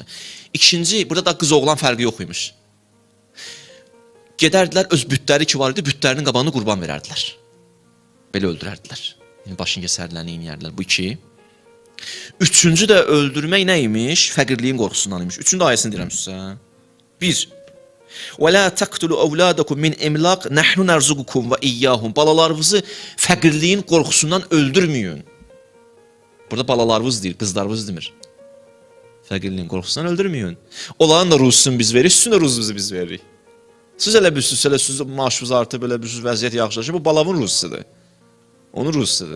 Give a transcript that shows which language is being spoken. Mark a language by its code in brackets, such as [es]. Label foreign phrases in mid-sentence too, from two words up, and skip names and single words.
[az] İkinci, burada da qız-oğlan fərqi yox imiş. Gedərdilər, öz bütləri ki var idi, bütlərinin qabağını qurban verərdilər. Belə öldürərdilər. Yəni, başını kəsərlərini inəyərdilər. Bu 2. Üçüncü də öldürmək nə imiş? Fəqirliyin qorxusundan imiş. Üçüncü də ayəsini deyirəm sizə. 1. [ar] وَلَا تَقْتُلُوا أَوْلَادَكُمْ مِنْ اِمْلَاقٍ نَحْنُ نَرْزُقُكُمْ وَإِيَّاهُمْ. [az] Balalarınızı fəqirliyin qorxusundan öldürməyin. Burada balalarınız deyir, qızlarınız demir. Fəqirliyin qorxusundan öldürməyin. Onların da ruzusunu biz veririk, sizin də ruzunuzu biz veririk. Siz elə bilirsiniz, elə siz maaşınız artıb, elə bilirsiniz, vəziyyət yaxşılaşır. Bu balamın ruzusudur. Onun ruzusudur.